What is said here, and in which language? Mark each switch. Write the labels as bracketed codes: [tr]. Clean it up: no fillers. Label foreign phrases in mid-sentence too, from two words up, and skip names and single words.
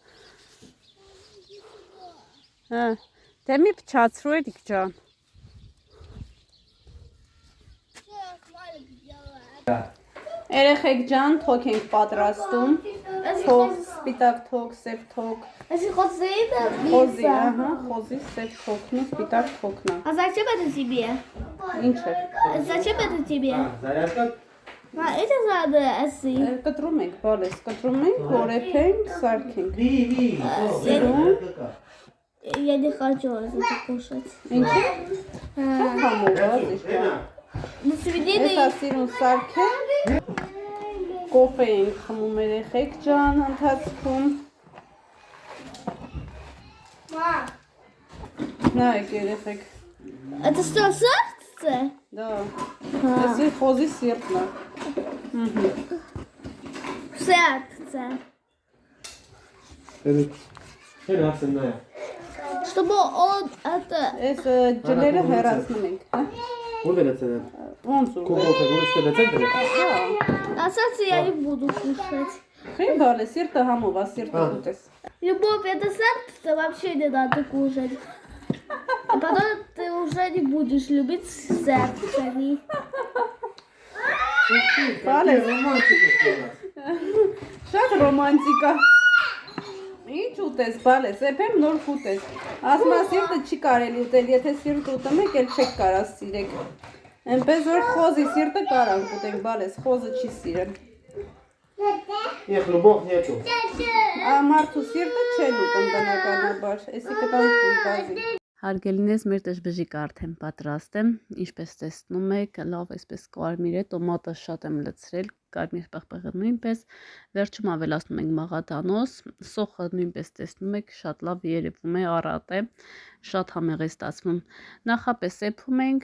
[hy] Հա, դե մի փչացրու էդիկ ջան։ Երեխեք ջան, թոք ենք պատրաստում։ Թոք, սպիտակ թոք, սև թոք։ [ru] Если хочешь это, [hy] Խոզի, ահա, խոզի սև թոքն ու սպիտակ թոքն է։ [ru] А зачем это тебе? [hy] Ինչ է։ [ru] Зачем это тебе? Зарядка? Это надо, если. [hy] Կտրում ենք, բալես, կտրում ենք, որեփենք, սարքենք։ [ru] Зарядка. Я не хочу это кушать. [hy] Ինչի՞։ [ru] А, [hy] Համոված իշտա։ [ru] До свидания. [hy] Ես ասիրուն սարքեմ։ Կոֆե ենք խմում երեխեք ջան ընթացքում։ [ru] Мам, [hy] Նայեք երեխեք։ [ru] это что, сердце? [hy] Դա։ Էսի խոզի սիրտն է։ [ru] Сердце. [hy] Հեն ասնա։ [ru] Чтобы он это... [hy] Էս ջները հեռացնում ենք, հա։ Ուր վերացել են։ Ոնց ու։ Կոկոթը որոշ վերացել է։ [ru] А сердце я не буду кушать. [hy] Խի բալե սիրտը համով է, սիրտը ուտես։ [ru] Любовь, это сердце вообще не надо кушать. А потом ты уже не будешь любить сердце. [hy] Բալե Ռոմանտիկ է։ շատ ռոմանտիկ է։ Ինչ ուտես, բալե, սեփեմ նոր կուտես։ Ասма սիրտը չի կարելի ուտել, եթե սիրտ ուտում եք, էլ չեք կարա սիրեք։ Այնպես որ խոզի սիրտը կարանք ուտենք, բալես, խոզը չի սիրեն։ [ru] Эх, любовь нету։ [hy] Մարդու սիրտը չեն ուտում բնականաբար, էսի կտան բազի։ Հարգելինես մեր դժբժիկը արդեն պատրաստ է, ինչպես տեսնում եք, լավ այսպես կարմիր է, տոմատը շատ եմ լցրել, կարմիր պղպեղը նույնպես, վերջում ավելացնում ենք մաղադանոս, սոխը նույնպես տեսնում եք, շատ լավ երևում է, առատ է, շատ համեղ է ստացվում։ Նախապես սեփում ենք,